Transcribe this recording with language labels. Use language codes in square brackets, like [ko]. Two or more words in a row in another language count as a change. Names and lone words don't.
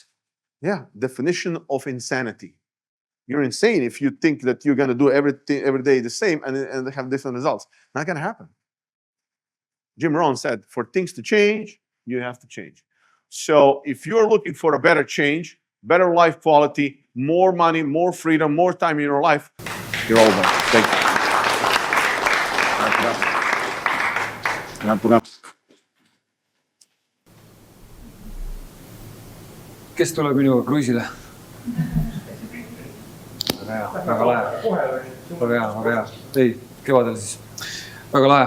[en] Yeah, definition of insanity. You're insane if you think that you're going to do everything every day the same and have different results. Not going to happen. Jim Rohn said, for things to change, you have to change. So if you're looking for a better change, better life quality, more money, more freedom, more time in your life, you're all done. Thank you. [et] Kes tuleb minuga kruiisile? Väga lahe. Väga hea. Ei, kevadel siis. Väga lahe.